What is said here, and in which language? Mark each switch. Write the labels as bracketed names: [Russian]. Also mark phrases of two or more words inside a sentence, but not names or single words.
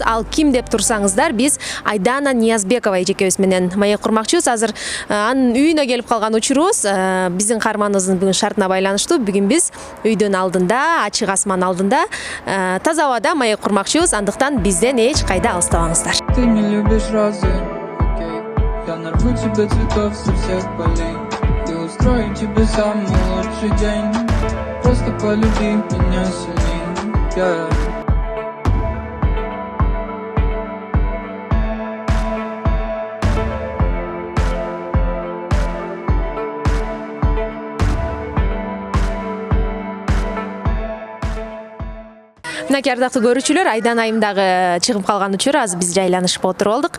[Kyrgyz] Ал ким деп турсаңыздар, биз Айдана Ниязбекова эжекебиз менен маек курмакчыбыз. Азыр анын үйүнө келип калган учурубуз биздин каарманыбыздын бүгүн шартына байланыштуу. Бүгүн биз үйдүн алдында, ачык асман алдында, таза абада маек курмакчыбыз, андыктан бизден эч кайда алыстабаңыздар. [Russian] Ты не любишь розы, окей. Я нарву тебе цветов со всех полей и устрою тебе самый лучший день. Просто полюби меня сильней, yeah. [Kyrgyz] Мынакей ардактуу көрүүчүлөр, Айдан айым дагы чыгып калган учур азыр биз жайланышып отуруп алдык.